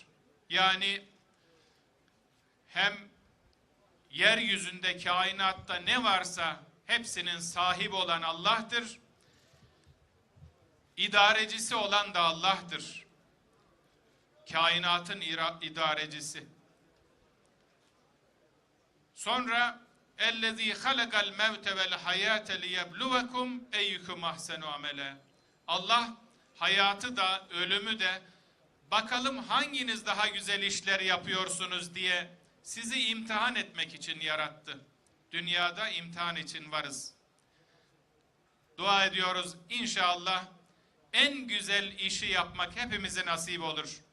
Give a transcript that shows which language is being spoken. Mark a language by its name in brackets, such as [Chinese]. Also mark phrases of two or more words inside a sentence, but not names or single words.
[Turkish] Yani hem yeryüzünde, kainatta ne varsa hepsinin sahibi olan Allah'tır. İdarecisi olan da Allah'tır. Kainatın idarecisi. [Arabic] Sonra اَلَّذ۪ي خَلَقَ الْمَوْتَ وَالْحَيَاةَ لِيَبْلُوَكُمْ اَيُّكُمْ اَحْسَنُ عَمَلًا. [Turkish] Allah hayatı da ölümü de bakalım hanginiz daha güzel işler yapıyorsunuz diye sizi imtihan etmek için yarattı. Dünyada imtihan için varız. Dua ediyoruz inşallah en güzel işi yapmak hepimize nasip olur.